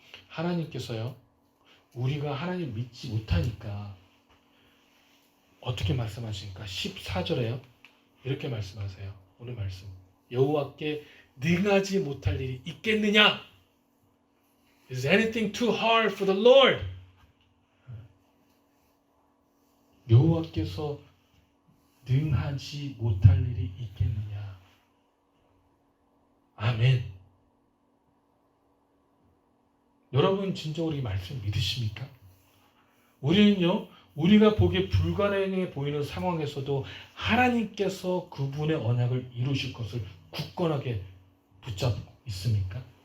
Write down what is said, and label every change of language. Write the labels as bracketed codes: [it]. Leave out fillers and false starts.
[ko] 하나님께서요, 우리가 하나님 믿지 못하니까 어떻게 말씀하십니까? 14절에요. 이렇게 말씀하세요. 오늘 말씀. 여호와께 능하지 못할 일이 있겠느냐? [en] Is anything too hard for the Lord? [ko] 여호와께서 능하지 못할 일이 있겠느냐? 아멘. 여러분 진정으로 이 말씀 믿으십니까? 우리는요, 우리가 보기에 불가능해 보이는 상황에서도 하나님께서 그분의 언약을 이루실 것을 굳건하게 붙잡고 있습니까?